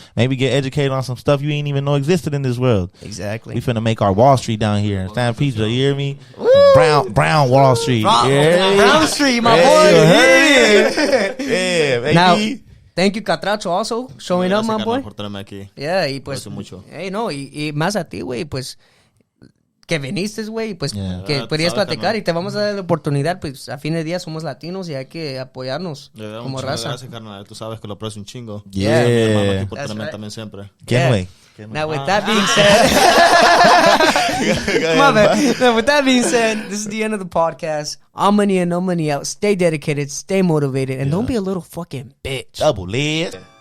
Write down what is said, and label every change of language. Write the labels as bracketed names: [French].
[English] Maybe get educated on some stuff you ain't even know existed in this world. Exactly. We finna make our Wall Street down here in San Pedro. You hear me? Woo! Brown Wall Street. Brown Street, my boy. Yeah, baby. Now, thank you, Katracho, also, showing up, my boy. [Spanish] Por tenerme aquí. Yeah, y pues, hey, no, y más a ti, güey, pues, que viniste, güey, pues, que podías platicar y te vamos a dar la oportunidad, pues, a fin de día somos latinos y hay que apoyarnos como raza. Gracias, carnal. Tú sabes que lo aprecio un chingo. [English] Yeah. [Spanish] Mi hermano aquí por tenerme también siempre. ¿Quién, güey? [English] Now, with that being said, now, with that being said, this is the end of the podcast. All money in, no money out. Stay dedicated, stay motivated, and don't be a little fucking bitch. Double lid.